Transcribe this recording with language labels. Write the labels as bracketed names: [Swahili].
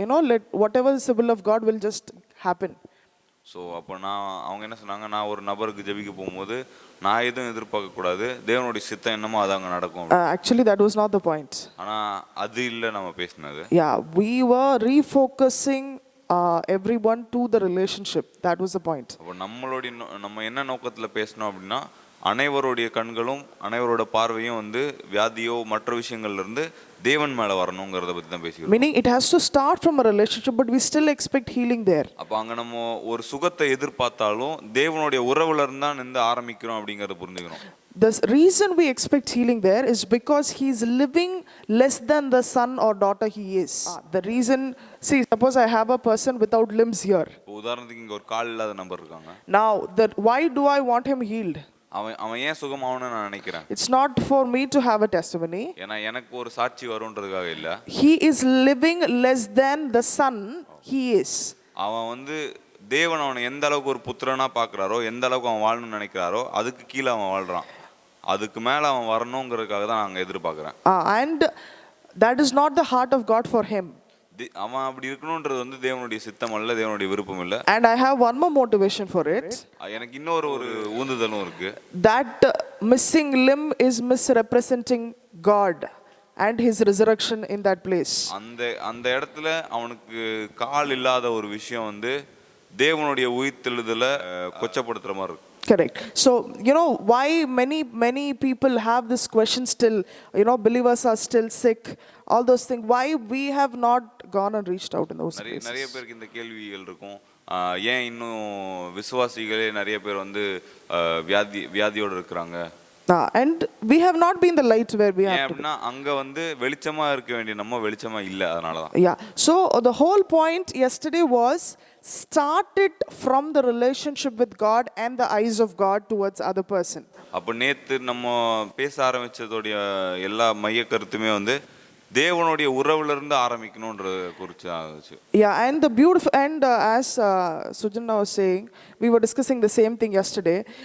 [English] Let whatever is the will of God will just happen. [Tamil] So அப்போ அவங்க என்ன சொன்னாங்க, நான் ஒரு நபருக்கு ஜெபிக்க போகும்போது நான் எதுவும் எதிர்பார்க்கக்கூடாது, தேவனுடைய சித்தம் என்னமோ அது அங்கே நடக்கும். [English] Actually that was not the point. [Tamil] ஆனால் அது இல்லை நம்ம பேசினது. [English] Yeah, we were refocusing everyone to the relationship. That was the point. [Tamil] அப்போ நம்ம என்ன நோக்கத்தில் பேசணும் அப்படின்னா அனைவருடைய கண்களும் அனைவரோட பார்வையும் வந்து வியாதியோ மற்ற விஷயங்கள்ல இருந்து தேவன் மேல வரணும்ங்கறத பத்தி தான் பேசிக்கிறோம். [English] Meaning it has to start from a relationship, but we still expect healing there. [Tamil] அப்ப அங்க நம்ம ஒரு சுகத்தை எதிர்பார்த்தாலும் தேவனுடைய உறவுல இருந்து தான் இந்த ஆரம்பிக்கிறோம் அப்படிங்கறத புரிஞ்சுக்கணும். [English] The reason we expect healing there is because he is living less than the son or daughter he is. The reason, see, suppose I have a person without limbs here. [Tamil] உதாரணத்துக்கு இங்க ஒரு கால் இல்லாத நபர் இருக்காங்க. [English] Now, why do I want him healed? [Tamil] அவன் ஏன் சுகமாவணும்னு நான் நினைக்கிறேன். [English] It's not for me to have a testimony. [Tamil] ஏன்னா எனக்கு ஒரு சாட்சி வரும்ன்றதுக்காக இல்ல. [English] He is living less than the son he is. [Tamil] அவன் வந்து தேவன் அவனை எந்த அளவுக்கு ஒரு புத்திரனா பார்க்கறாரோ, எந்த அளவுக்கு அவன் வாழணும்னு நினைக்கிறாரோ அதுக்கு கீழே அவன் வாழ்றான். அதுக்கு மேல அவன் வரணும்ங்கறதுக்காக தான் நான் எதிர்பார்க்கறேன். [English] And that is not the heart of God for him. [Tamil] அவன் அப்படி இருக்கணும்ன்றது வந்து தேவனுடைய சித்தம் அல்ல, தேவனுடைய விருப்பம் இல்ல. [English] And I have one more motivation for it. [Tamil] எனக்கு இன்னொரு ஊந்துதலும் இருக்கு. [English] That missing limb is misrepresenting God and his resurrection in that place. [Tamil] அந்த இடத்துல அவனுக்கு கால் இல்லாத ஒரு விஷயம் வந்து தேவனுடைய உயிர்த்தெழுதலை கொச்சப்படுத்துற மாதிரி இருக்கு. [English] Correct. So, why many people have this question still, believers are still sick, all those things. Why we have not gone and reached out in those places? [Tamil] நிறைய பேருக்கு இந்த கேள்விகள் இருக்கும். ஏன் இன்னும் விசுவாசிகளே நிறைய பேர் வந்து வியாதியோட இருக்கிறாங்க. [English] And we have not been the light where we have to be. [Tamil] அங்க வந்து வெளிச்சமா இருக்க வேண்டிய நம்ம வெளிச்சமா இல்ல, அதனால தான். [English] Yeah. So the whole point yesterday was start it from the relationship with God and the eyes of God towards other person. [Tamil] அப்ப நேத்து நம்ம பேச ஆரம்பிச்சதோட எல்லா மைய கருத்துமே வந்து தேவனுடைய உறவுல இருந்து ஆரம்பிக்கணும்ன்றது குறிச்சு ஆச்சு. [English] Yeah, and the beautiful, and as Sujana was saying, we were discussing the same thing yesterday.